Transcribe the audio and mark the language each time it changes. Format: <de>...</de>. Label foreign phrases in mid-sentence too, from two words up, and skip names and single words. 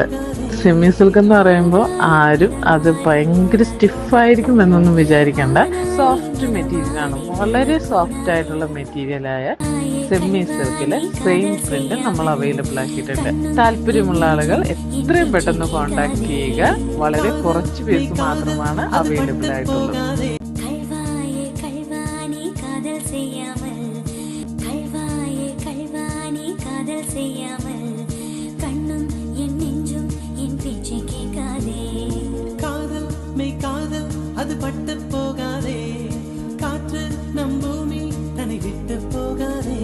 <en>semi silk</en> <ml>എന്ന് പറയുമ്പോൾ ആരും അത് ഭയങ്കര സ്റ്റിഫായിരിക്കും എന്നൊന്നും വിചാരിക്കേണ്ട. സോഫ്റ്റ് മെറ്റീരിയലാണ്, വളരെ സോഫ്റ്റ് ആയിട്ടുള്ള മെറ്റീരിയലായ സെമി സിൽക്കില്</ml> <en>same print</en> <ml>നമ്മൾ അവൈലബിൾ ആക്കിയിട്ടുണ്ട്. താല്പര്യമുള്ള ആളുകൾ എത്രയും പെട്ടെന്ന് കോൺടാക്ട് ചെയ്യുക. വളരെ കുറച്ച് പീസ് മാത്രമാണ് അവൈലബിൾ ആയിട്ടുള്ളത്.</ml> <ta>அது பட்டு போகாதே, காற்று நம் பூமி தன்னை விட்டு போகாதே.</ta>